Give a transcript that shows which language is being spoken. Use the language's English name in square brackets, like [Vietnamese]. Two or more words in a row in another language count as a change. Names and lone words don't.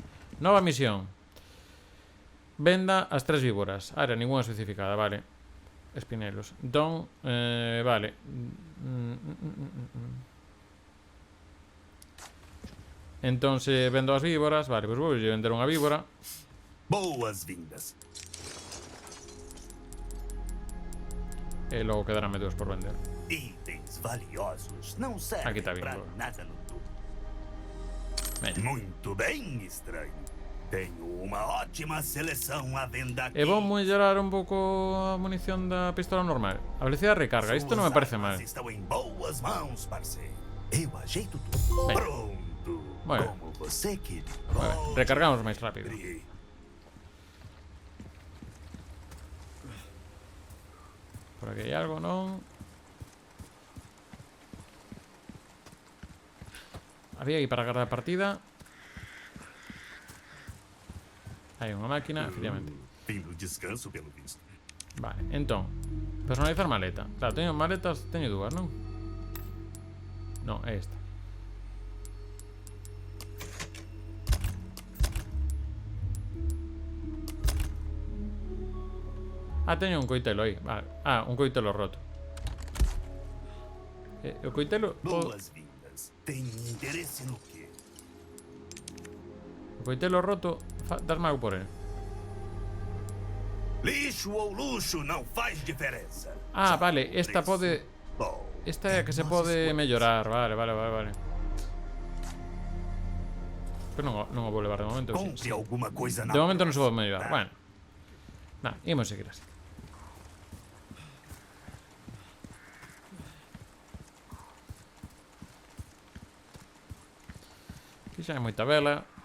[Galician] Nova misión. Venda as 3 víboras. [Spanish] Área ninguna especificada, vale. [Galician] Espinelos. Entón, vale. Entón, se vendo as víboras, vale, pois vou vender unha víbora. [Portuguese] Boas-vindas. [Galician] E logo quedarame 2 por vender. [Portuguese] Itens valiosos não Aqui servem tá pra vindo. nada no topo. [Galician] Ben. [Portuguese] Muito bem, estranho. Tenho uma ótima seleção à venda aqui. [Galician] E vou mellorar un pouco a munición da pistola normal. A velocidade de recarga, isto non me parece mal. [Portuguese] Estão em boas mãos, parceiro. Eu ajeito tudo. Bem. [Galician] Pronto. Moi ben. [Portuguese] Como você queria. [Galician] Moi ben. Recargamos máis rápido. Por aquí hai algo, non? Había aí para agarrar a partida. Hai unha máquina, efectivamente. [Portuguese] Fim do descanso, pelo visto. [Galician] Vale, entón personalizar maleta. Claro, teño maletas, teño dúas, non? Non, é esta. Ah, teño un coitelo aí, vale. Ah, un coitelo roto. O coitelo... [Portuguese] Boas-vindas. Tem interesse no quê? [Galician] O coitelo roto, dasme algo por ele. [Portuguese] Lixo ou luxo não faz diferença. [Galician] Ah, vale, esta pode... [Portuguese] Bom, [Galician] Esta é a que se pode mellorar. Vale, vale, vale, vale. Pero non o vou levar de momento. [Portuguese] compre alguma coisa na [Galician] De momento non se pode [Portuguese] próxima, [Galician] mellorar. [Portuguese] tá? [Galician] Bueno. Nah, imos seguir así. Aquí xa hai moita vela.